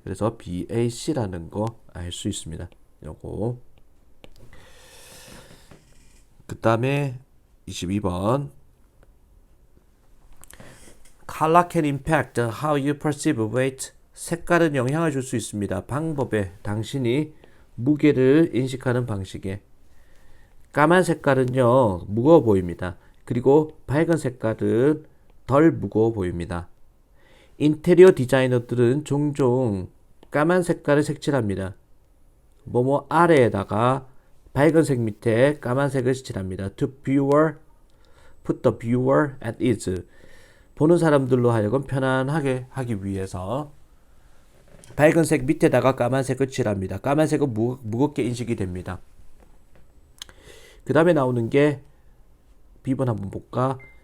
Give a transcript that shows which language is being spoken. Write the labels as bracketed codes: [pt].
[ko] 그래서 BAC라는 거 알 수 있습니다. 요거. 그 다음에 22번 [en] Color can impact how you perceive weight. [ko] 색깔은 영향을 줄 수 있습니다. 방법에 당신이 무게를 인식하는 방식에. 까만 색깔은요 무거워 보입니다. 그리고 밝은 색깔은 덜 무거워 보입니다. 인테리어 디자이너들은 종종 까만 색깔을 색칠합니다. 뭐뭐 아래에다가 밝은색 밑에 까만색을 칠합니다. [en] To viewer, put the viewer at ease. [ko] 보는 사람들로 하여금 편안하게 하기 위해서 밝은색 밑에다가 까만색을 칠합니다. 까만색은 무겁게 인식이 됩니다. 그 다음에 나오는 게 B번 한번 볼까?